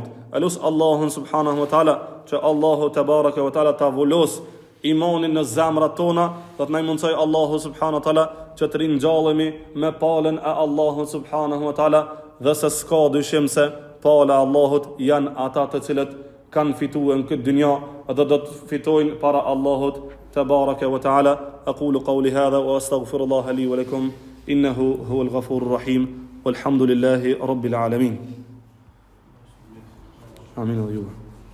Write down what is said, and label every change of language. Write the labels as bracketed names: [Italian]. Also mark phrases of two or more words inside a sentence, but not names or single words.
[Albanian] Elus Allahun [Arabic] سبحانه وتعالى [Albanian] që Allahu [Arabic] تبارك وتعالى [Albanian] ta vulos imanin në zemrat tona, dhe të na mundsoj Allahu [Arabic] سبحانه وتعالى [Albanian] që të ringjallemi me palën e Allahut [Arabic] سبحانه وتعالى, [Albanian] dhe se s'ka dyshim se pala e Allahut janë ata të cilët kanë fituar në këtë dynja dhe do të fitojnë para Allahut [Arabic] تبارك وتعالى. أقول قولي هذا وأستغفر الله لي ولكم إنه هو الغفور الرحيم والحمد لله رب العالمين. آمين.